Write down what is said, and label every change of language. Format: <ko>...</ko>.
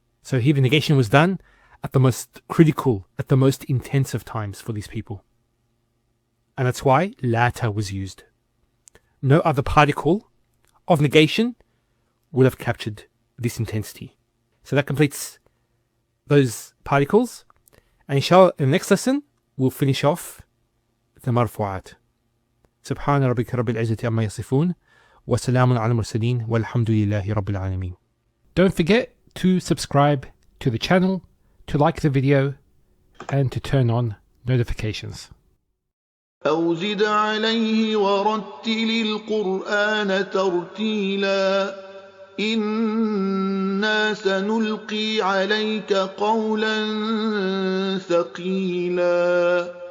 <en>So here the negation was done at the most critical, at the most intensive times for these people. And that's why Laata was used. No other particle of negation would have captured this intensity. So that completes those particles. And inshallah, in the next lesson, we'll finish off the marfu'at.</en> <ar>سبحان ربك رب العزة عما يصفون وسلام على المرسلين والحمد لله رب العالمين.</ar> <en>Don't forget to subscribe to the channel, to like the video, and to turn on notifications.</en> <ar>أو زد عليه ورتل القرآن ترتيلا إنا سنلقي عليك قولا ثقيلا</ar>